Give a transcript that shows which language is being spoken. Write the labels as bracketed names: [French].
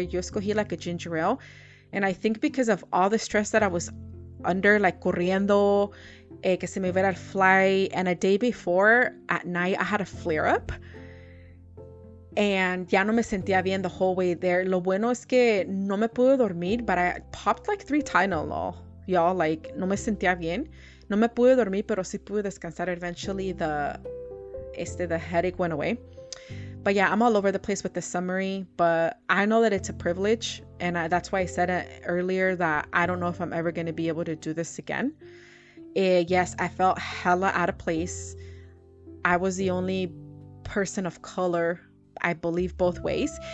[Spanish] Yo escogí [English] like a ginger ale, and I think because of all the stress that I was under, like [Spanish] corriendo, que se me iba el [English] flight, and a day before at night I had a flare up, and [Spanish] ya no me sentía bien [English] the whole way there. [Spanish] Lo bueno es que no me pude dormir, [English] but I popped like 3 Tylenol. [Spanish] Y'all, like, no me sentía bien. No me pude dormir, pero sí pude descansar. [English] Eventually, the headache went away. But yeah, I'm all over the place with the summary, but I know that it's a privilege, and that's why I said it earlier that I don't know if I'm ever going to be able to do this again. Yes, I felt hella out of place. I was the only person of color, I believe, both ways.